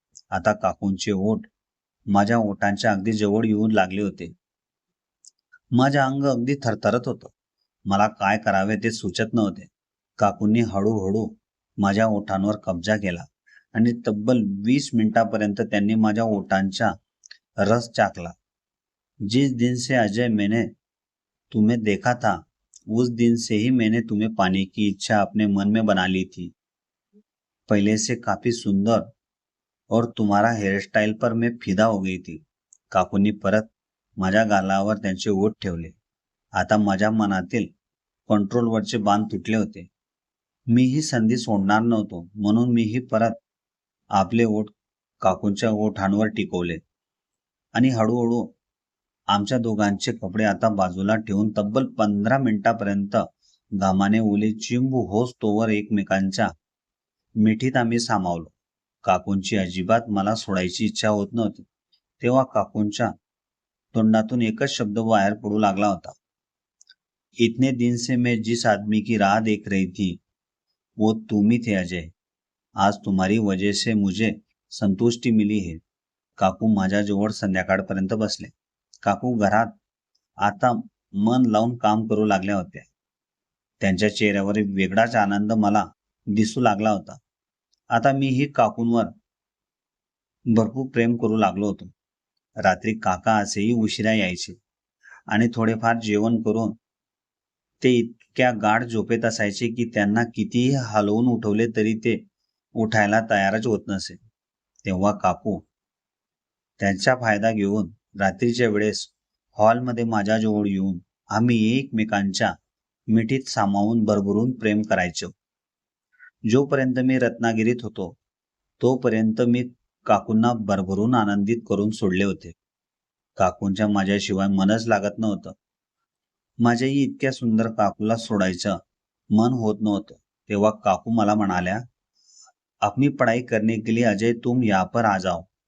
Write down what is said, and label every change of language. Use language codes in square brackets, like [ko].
[mr] आता काकूंचे ओठ माझ्या ओठांच्या अगदी जवळ येऊन लागले होते. माझे अंग अगदी थरथरत होतं. मला काय करावे ते सुचत नव्हते. काकूंनी हळूहळू माझ्या ओठांवर कब्जा केला आणि तब्बल 20 मिनिटांपर्यंत त्यांनी माझ्या ओठांचा रस चाखला. [hi] जिस दिन से अजय मैंने तुम्हें देखा था, उस दिन से ही मैंने तुम्हें पाने की इच्छा अपने मन में बना ली थी. पहले से काफी सुंदर और तुम्हारा हेयर स्टाइल पर मैं फिदा हो गई थी. [mr] काकूंनी परत माझ्या गालावर त्यांचे ओठ ठेवले. आता माझ्या मनातील कंट्रोलवरचे बांध तुटले होते. मी ही संधी सोडणार नव्हतो, म्हणून मीही परत आपले ओठ काकूंच्या ओठांवर टिकवले आणि हळूहळू आमच्या दोघांचे कपडे आता बाजूला ठेवून तब्बल 15 मिनिटांपर्यंत घामाने ओले चिंब होस्तोवर एकमेकांच्या मिठीत आम्ही सामावलो. काकूंची अजिबात मला सोडायची इच्छा होत नव्हती. तेव्हा काकूंच्या तोंडातून एकच शब्द बाहेर पडू लागला होता, [hi] इतने दिन से मैं जिस आदमी की राह देख रही थी वो तुम ही थे अजय. आज तुम्हारी वजह से मुझे संतुष्टि मिली है. [mr] काकू माझ्याजवळ संध्याकाळपर्यंत बसले. काकू घरात आता मन लावून काम करू लागल्या होत्या. त्यांच्या चेहऱ्यावर एक वेगळाच आनंद मला दिसू लागला होता. आता मीही काकूंवर भरपूर प्रेम करू लागलो होतो. रात्री काका असेही उशिरा यायचे आणि थोडेफार जेवण करून ते इतक्या गाढ झोपेत असायचे की त्यांना कितीही हलवून उठवले तरी ते उठायला तयारच होत नसे. तेव्हा काकू त्यांचा फायदा घेऊन रात्रीच्या वेळेस हॉलमध्ये माझ्याजवळ येऊन आम्ही एकमेकांच्या मिठीत सामावून भरभरून प्रेम करायचो. जोपर्यंत मी रत्नागिरीत होतो तोपर्यंत मी काकूंना भरभरून आनंदित करून सोडले होते. काकूंच्या माझ्याशिवाय मनच लागत नव्हतं. माझ्याही इतक्या सुंदर काकूला सोडायचं मन होत नव्हतं. तेव्हा काकू मला म्हणाल्या, [hi] अपनी पढ़ाई करने के लिए अजय तुम यहाँ पर आ जाओ.